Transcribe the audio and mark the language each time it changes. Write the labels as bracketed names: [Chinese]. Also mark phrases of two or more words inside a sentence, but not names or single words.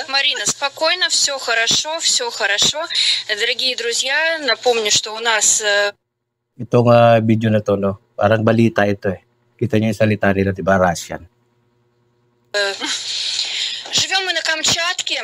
[Russian] Марина, спокойно, все хорошо, все хорошо. Дорогие друзья, напомню, что у нас... [Filipino] Itong video na to, no? Parang balita ito eh. Kita niyo yung salita nila, di ba? Russian. [Russian] Живем мы на Камчатке.